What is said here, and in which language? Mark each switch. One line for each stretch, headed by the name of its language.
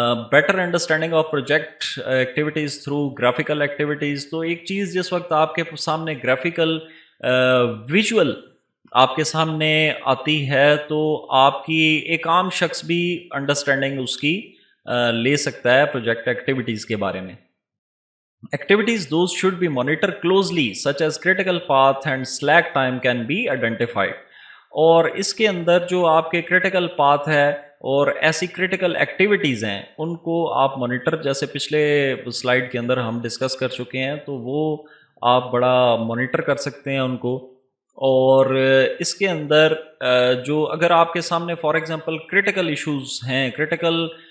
English: better understanding of project activities through graphical activities,
Urdu: تو ایک چیز جس وقت آپ کے سامنے گرافیکل ویژول آپ کے سامنے آتی ہے تو آپ کی ایک عام شخص بھی انڈرسٹینڈنگ اس کی لے سکتا ہے پروجیکٹ ایکٹیویٹیز کے بارے میں.
English: Activities those should be monitored closely such as critical path and slack time can be identified.
Urdu: اور اس کے اندر جو آپ کے کرٹیکل پاتھ ہے اور ایسی کرٹیکل ایکٹیویٹیز ہیں ان کو آپ مانیٹر, جیسے پچھلے سلائیڈ کے اندر ہم ڈسکس کر چکے ہیں, تو وہ آپ بڑا مانیٹر کر سکتے ہیں ان کو. اور اس کے اندر جو اگر آپ کے سامنے فار ایگزامپل کرٹیکل ایشوز ہیں, کرٹیکل